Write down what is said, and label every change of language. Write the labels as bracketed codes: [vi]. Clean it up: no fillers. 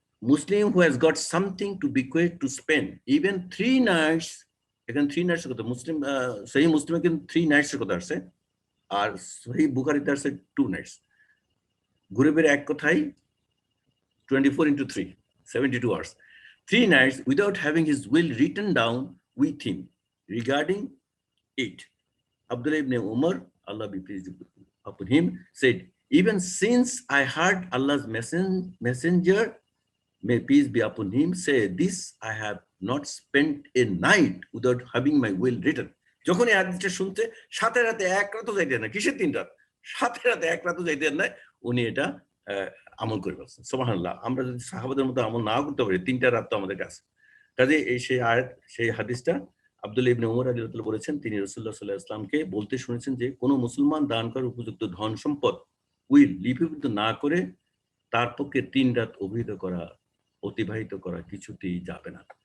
[en] Muslim who has got something to bequeath to spend even 3 nights. [bn] এখানে 3 Knights এর কথা মুসলিম সহিহ মুসলিমে কিন্তু 3 নাইটস এর কথা আসছে, আর সহিহ বুখারীতে আসছে 2 নাইটস। ঘুরে ফিরে এক কথাই [en] 24 into 3, 72 hours. 3 nights without having his will written down with him regarding it. Abdullah ibn Umar, Allah be pleased upon him, said, even since I heard Allah's messenger, may peace be upon him, say this, I have not spent a night without having my will written. [bn] যখন এই হাদিসটা শুনতে সাথে রাতে এক রাতও যাইতেন না, কিসের 3 রাত, সাথে রাতে এক রাতও যাইতেন না, উনি এটা আমল করে বলছেন। সুবহানাল্লাহ। আমরা যদি সাহাবাদের মতো আমল না করতে পারি, 3টা রাত তো আমাদের কাছে। কাজে এই সেই আয়াত, সেই হাদিসটা আব্দুল্লাহ ইবনে উমর রাদিয়াল্লাহু তাআলা বলেছেন, তিনি রাসূলুল্লাহ সাল্লাল্লাহু আলাইহি ওয়াসাল্লামকে বলতে শুনেছেন যে কোন মুসলমান দান করার উপযুক্ত ধন সম্পদ উইল লিপিবদ্ধ না করে তার পক্ষে 3 রাত অতিবাহিত করা কিছুতেই যাবে না।